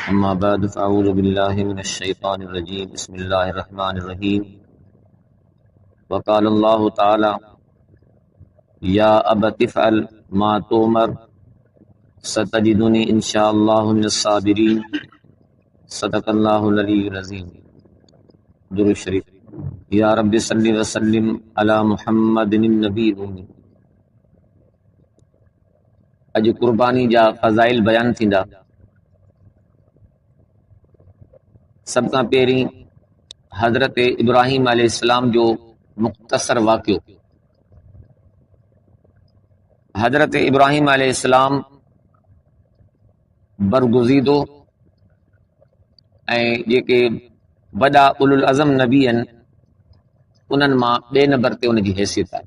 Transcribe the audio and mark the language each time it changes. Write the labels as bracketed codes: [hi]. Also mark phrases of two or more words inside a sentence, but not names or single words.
[ar] أما بعد فأعوذ بالله من الشيطان الرجيم بسم الله الرحمن الرحيم وقال الله تعالى يا أبت افعل ما تؤمر ستجدني إن شاء الله من الصابرين صدق الله العلي العظيم. [sd] दुरूद शरीफ। [ar] يا رب صل وسلم على محمد النبي الأمي. [sd] अॼु कुर्बानी जा फ़ज़ाइल बयान थींदा। सब खां पहिरीं हज़रत इब्राहीम अलैहिस्सलाम जो मुख़्तसर वाक़ियो। हज़रत इब्राहीम अलैहिस्सलाम बरगुज़ीदो ऐं जेके वॾा [ar] أولو العزم [sd] नबी आहिनि उन्हनि मां ॿिए नंबर ते उनजी हैसियत आहे।